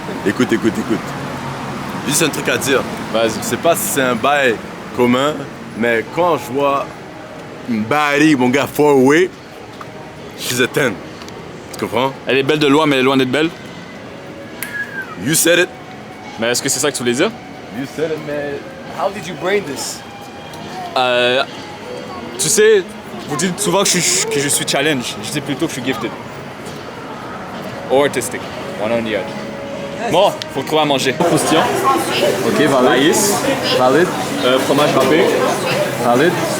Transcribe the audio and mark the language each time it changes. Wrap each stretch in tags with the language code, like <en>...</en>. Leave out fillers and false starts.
<fr>Écoute. Juste un truc à dire. Vas-y. Je sais pas si c'est un bail commun, mais quand je vois une baille, mon gars,</fr> <en>far away, she's a 10.</en> <fr>Tu comprends? Elle est belle de loin, mais elle est loin d'être belle.</fr> <en>You said it.</en> <fr>Mais est-ce que c'est ça que tu voulais dire?</fr> <en>You said it. Mais how did you brain this?</en> <fr>Tu sais, vous dites souvent que je suis challenge. Je dis plutôt que je suis gifted.</fr> <en>Or artistic. One on the other.</en> <fr>Bon, faut trouver à manger. Croustillant. Ok, valide. Maïs. Valide. Fromage râpé. Valide.</fr>